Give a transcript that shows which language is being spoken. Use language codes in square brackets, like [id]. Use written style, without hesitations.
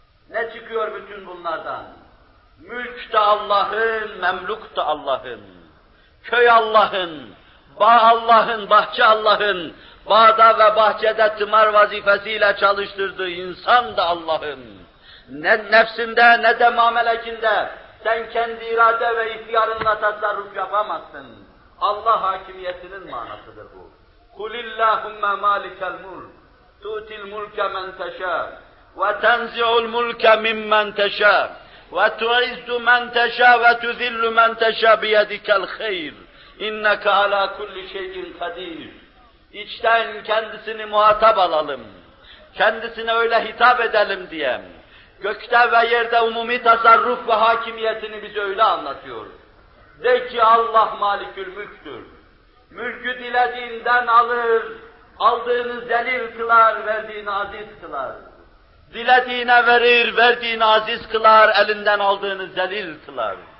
[tr] Ne çıkıyor bütün bunlardan? Mülk de Allah'ın, memluk da Allah'ın, köy Allah'ın, bağ Allah'ın, bahçe Allah'ın, bağda ve bahçede tımar vazifesiyle çalıştırdığı insan da Allah'ın. Ne nefsinde ne de mamelekinde sen kendi irade ve ihtiyarınla tasarruf yapamazsın. Allah hakimiyetinin manasıdır bu. [ar] قُلِ اللّٰهُمَّ مَالِكَ الْمُلْكِ تُوْتِ الْمُلْكَ مَنْ تَشَاءُ وَتَنْزِعُ الْمُلْكَ مِمَّنْ تَشَاءُ وَتُعِزُّ مَنْ تَشَاءُ وَتُذِلُّ مَنْ تَشَاءُ بِيَدِكَ الْخَيْرِ اِنَّكَ عَلٰى كُلِّ شَيْءٍ قَدِيرٍ [tr] İçten kendisini muhatap alalım, kendisine öyle hitap edelim diye. Gökte ve yerde umumi tasarruf ve hakimiyetini bize öyle anlatıyor. De ki Allah malikül mülktür. Mülkü dilediğinden alır, aldığını zelil kılar, verdiğini aziz kılar. Dilediğine verir, verdiğini aziz kılar, elinden aldığını zelil kılar.